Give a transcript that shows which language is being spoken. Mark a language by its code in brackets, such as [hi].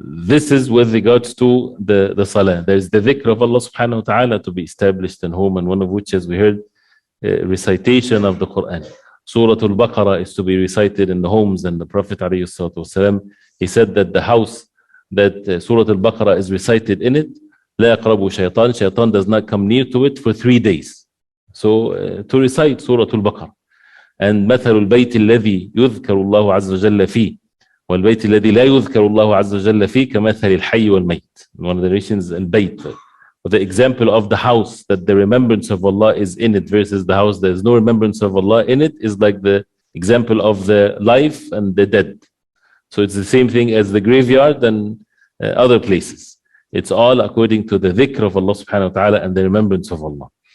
[en] This is with regards to the salah. There's the dhikr of Allah subhanahu wa ta'ala to be established in home, and one of which, as we heard, recitation of the Quran. Surah Al-Baqarah is to be recited in the homes, and the Prophet ﷺ, he said that the house that Surah Al-Baqarah is recited in it, [ar] لا يقرب شيطان, [en] shaitan does not come near to it for 3 days. So to recite Surah Al-Baqarah. [ar] And مثل البيت الذي يذكر الله عز وجل فيه والبيت الذي لا يذكر الله عز وجل فيه كمثل الحي والميت. [en] One of the narrations, البيت, the example of the house that the remembrance of Allah is in it versus the house there is no remembrance of Allah in it is like the example of the life and the dead. So it's the same thing as the graveyard and other places. It's all according to the dhikr of Allah subhanahu wa ta'ala and the remembrance of Allah.